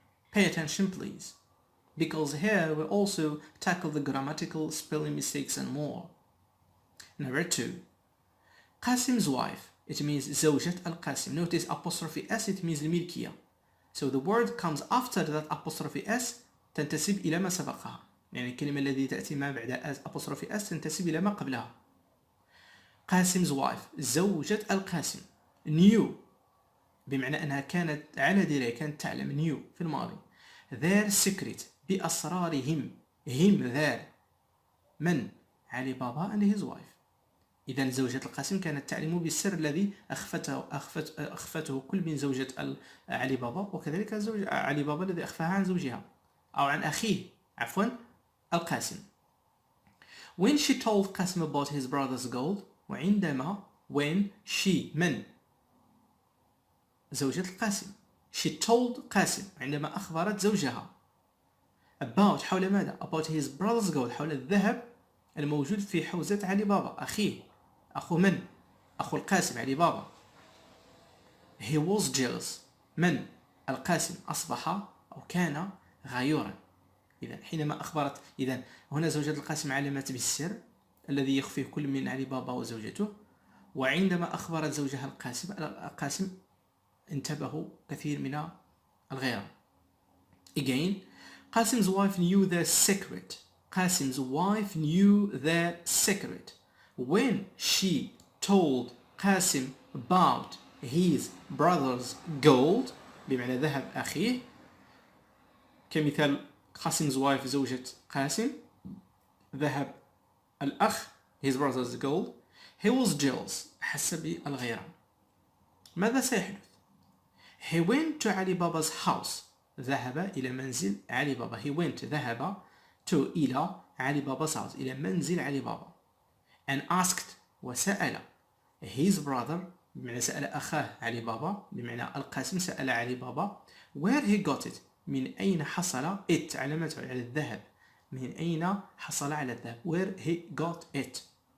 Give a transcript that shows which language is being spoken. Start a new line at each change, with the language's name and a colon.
English: Pay attention please, because here we also tackle the grammatical, spelling mistakes and more. Number 2. Qasim's wife. It means
Arabic: زوجة القاسم.
English: Notice apostrophe S, it means
Arabic: الملكية.
English: So the word comes after that apostrophe S
Arabic: تنتسب إلى ما سبقها. يعني الكلمة التي تأتي ما بعد apostrophe S تنتسب إلى ما قبلها.
English: Qasim's wife.
Arabic: زوجة القاسم.
English: Knew.
Arabic: بمعنى أنها كانت على دراية، كانت تعلم. Knew في الماضي.
English: Their secret.
Arabic: بأسرارهم.
English: Him, their.
Arabic: من.
English: علي بابا and his wife.
Arabic: إذا زوجة القاسم كانت تعلم بالسر الذي أخفته كل من زوجة علي بابا، وكذلك زوج علي بابا الذي أخفاها عن زوجها أو عن أخيه عفوا القاسم.
English: When she told قاسم about his brother's gold،
Arabic: وعندما
English: when she
Arabic: من زوجة القاسم
English: she told
Arabic: قاسم عندما أخبرت زوجها
English: about
Arabic: حول ماذا
English: about his brother's gold
Arabic: حول الذهب الموجود في حوزة علي بابا أخيه أخو من أخو القاسم علي بابا.
English: he was jealous
Arabic: من القاسم أصبح أو كان غيورا. إذا حينما أخبرت إذا هنا زوجة القاسم علمت بالسر الذي يخفيه كل من علي بابا وزوجته، وعندما أخبرت زوجها القاسم انتبهوا كثير من الغيرة.
English: Again Qasim's wife knew the secret. Qasim's wife knew the secret when she told Qasim about his brother's gold
Arabic: بمعنى ذهب أخيه. كمثال
English: Qasim's wife
Arabic: زوجة قاسم ذهب الأخ
English: his brother's gold. He was jealous
Arabic: حس بالغيرة. ماذا سيحدث؟
English: He went to
Arabic: علي بابا's house ذهب إلى منزل علي بابا.
English: He went
Arabic: ذهب
English: to
Arabic: إلى علي بابا's house إلى منزل علي بابا
English: and asked
Arabic: وسأل
English: his brother
Arabic: بمعنى سأل أخاه علي بابا بمعنى القاسم سأل علي بابا
English: where he got it
Arabic: من أين حصل
English: it
Arabic: علامته على الذهب من أين حصل على الذهب
English: where he got it.